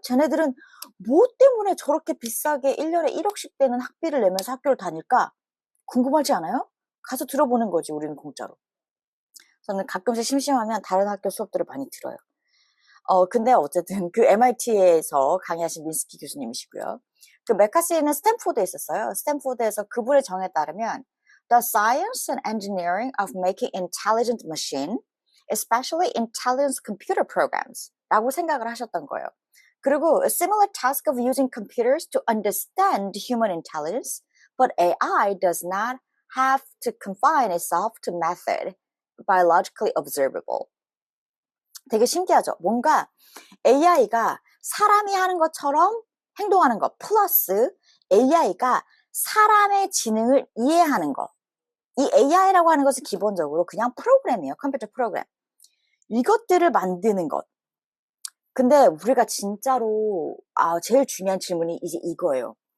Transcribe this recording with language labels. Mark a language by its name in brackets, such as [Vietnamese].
[Korean] 쟤네들은 뭐 때문에 저렇게 비싸게 1년에 1억씩 되는 학비를 내면서 학교를 다닐까? 궁금하지 않아요? 가서 들어보는 거지, 우리는 공짜로. 저는 가끔씩 심심하면 다른 학교 수업들을 많이 들어요. 근데 어쨌든 그 MIT에서 강의하신 민스키 교수님이시고요. 그 메카시는 스탠포드에 있었어요. 스탠포드에서 그분의 정에 따르면 [English] The science and engineering of making intelligent machine, especially intelligent computer programs [Korean] 라고 생각을 하셨던 거예요. 그리고 [English] a similar task of using computers to understand human intelligence, but AI does not have to confine itself to method biologically observable. [Korean] 되게 신기하죠? 뭔가 AI가 사람이 하는 것처럼 행동하는 것 플러스 AI가 사람의 지능을 이해하는 것. 이 AI라고 하는 것은 기본적으로 그냥 프로그램이에요. 컴퓨터 프로그램. 이것들을 만드는 것. 근데 우리가 진짜로 제일 중요한 질문이 이제 이거예요.